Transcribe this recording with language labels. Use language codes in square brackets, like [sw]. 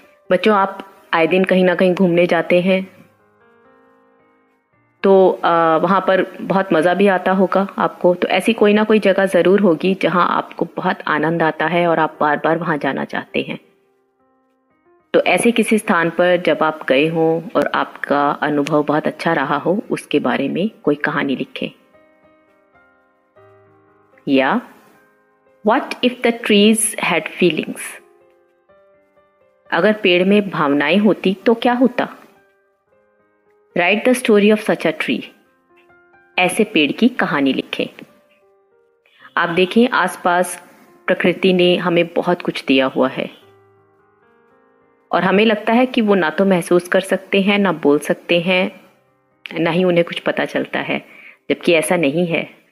[hi] बच्चों, आप आए दिन कहीं ना कहीं घूमने जाते हैं तो वहाँ पर बहुत मज़ा भी आता होगा आपको। तो ऐसी कोई ना कोई जगह ज़रूर होगी जहाँ आपको बहुत आनंद आता है और आप बार बार वहाँ जाना चाहते हैं। तो ऐसे किसी स्थान पर जब आप गए हों और आपका अनुभव बहुत अच्छा रहा हो, उसके बारे में कोई कहानी लिखें। [en] या What if the trees had feelings? [hi] अगर पेड़ में भावनाएं होती तो क्या होता? [en] Write the story of such a tree. [hi] ऐसे पेड़ की कहानी लिखें। आप देखें आसपास प्रकृति ने हमें बहुत कुछ दिया हुआ है और हमें लगता है कि वो ना तो महसूस कर सकते हैं, ना बोल सकते हैं, ना ही उन्हें कुछ पता चलता है, जबकि ऐसा नहीं है।